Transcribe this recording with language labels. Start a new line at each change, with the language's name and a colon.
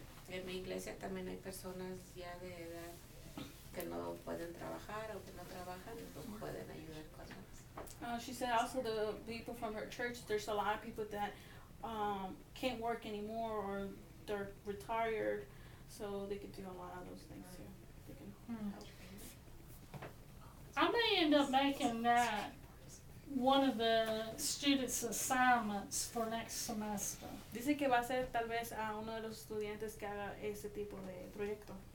Spanish: En mi iglesia también hay personas ya de edad que no pueden trabajar o que no trabajan, pues pueden ayudar con eso.
English: She said also the people from her church, there's a lot of people that can't work anymore or they're retired, so they could do a lot of those things too. They can help. I may end up making that one of the students' assignments for next semester.
Spanish: Dice que va a ser tal vez a uno de los estudiantes que haga ese tipo de proyecto.